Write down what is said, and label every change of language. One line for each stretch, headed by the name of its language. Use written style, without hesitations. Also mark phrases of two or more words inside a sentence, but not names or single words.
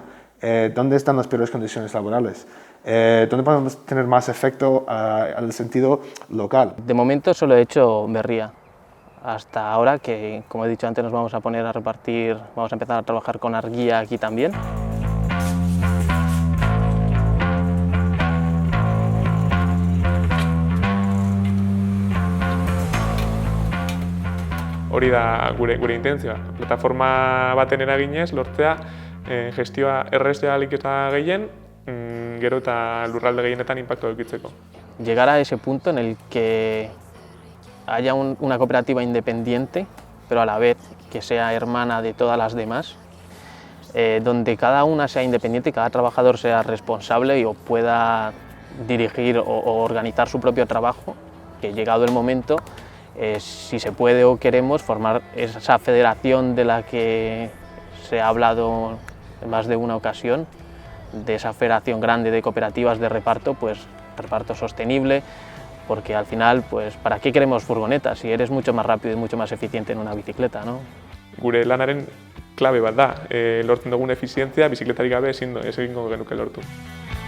Spanish: ¿Dónde están las peores condiciones laborales? ¿Dónde podemos tener más efecto al sentido local? De momento solo he hecho Berría. Hasta ahora que, como he dicho antes, nos vamos a poner a repartir, vamos a empezar a trabajar con Argia aquí también.
Basque: Hori da gure intentzioa. Plataforma baten eraginez lortzea gestioa erraztea ahalik eta gehien, gero eta lurralde gehienetan inpaktua edukitzeko.
Spanish: Llegar a ese punto en el que haya una cooperativa independiente, pero a la vez que sea hermana de todas las demás, donde cada una sea independiente y cada trabajador sea responsable o pueda dirigir o organizar su propio trabajo, que llegado el momento, si se puede o queremos formar esa federación de la que se ha hablado en más de una ocasión, de esa federación grande de cooperativas de reparto, pues reparto sostenible, porque al final, pues, ¿para qué queremos furgonetas si eres mucho más rápido y mucho más eficiente en una bicicleta, ¿no?
Basque: Gure lanaren klabe bat da, lortzen dugun efizientzia bizikletarik gabe ez egingo genuke lortu.